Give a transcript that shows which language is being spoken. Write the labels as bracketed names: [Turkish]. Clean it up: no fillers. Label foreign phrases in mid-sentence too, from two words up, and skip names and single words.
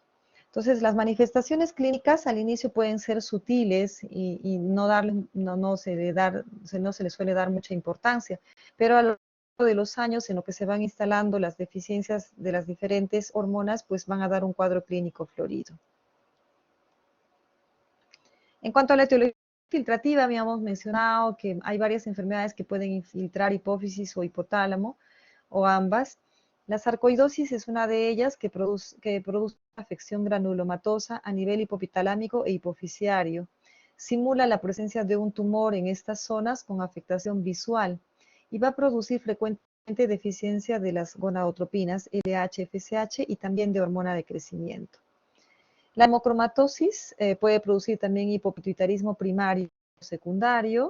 [Spanish] Entonces, las manifestaciones clínicas al inicio pueden ser sutiles y no se le suele dar mucha importancia, pero a lo largo de los años en lo que se van instalando las deficiencias de las diferentes hormonas, pues van a dar un cuadro clínico florido. En cuanto a la etiología filtrativa, habíamos mencionado que hay varias enfermedades que pueden infiltrar hipófisis o hipotálamo, o ambas. La sarcoidosis es una de ellas que produce afección granulomatosa a nivel hipopitalámico e hipofisiario. Simula la presencia de un tumor en estas zonas con afectación visual y va a producir frecuentemente deficiencia de las gonadotropinas LH, FSH y también de hormona de crecimiento. La hemocromatosis puede producir también hipopituitarismo primario o secundario.